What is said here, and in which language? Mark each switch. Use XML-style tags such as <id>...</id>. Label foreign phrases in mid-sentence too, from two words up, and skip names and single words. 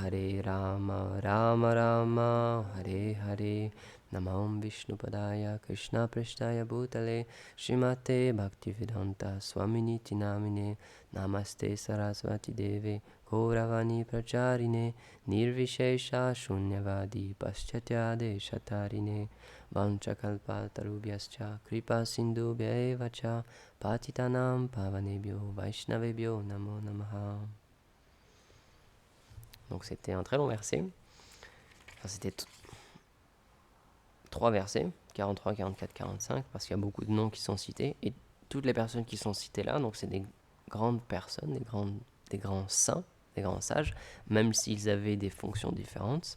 <sa>राम राम हरे हरे नमम् विष्णुपादाय कृष्ण प्रष्टाय भूतले श्रीमते भक्तिवेदान्त स्वामिनिति नामिने नमस्ते सरस्वती देवे गौरवाणी प्रचारिणे निर्विशेष शून्यवादि पाश्चात्य शतारिणे वाञ्छाकल्पतरुभ्यश्च कृपा सिन्धुभ्य एव च पतितानाम् पावनेभ्यो वैष्णवेभ्यो नमो नमः.</sa> <fr>Donc c'était un très long verset. Enfin, c'était 3 versets, 43, 44, 45, parce qu'il y a beaucoup de noms qui sont cités. Et toutes les personnes qui sont citées là, donc c'est des grandes personnes, des grands saints, des grands sages, même s'ils avaient des fonctions différentes.</fr>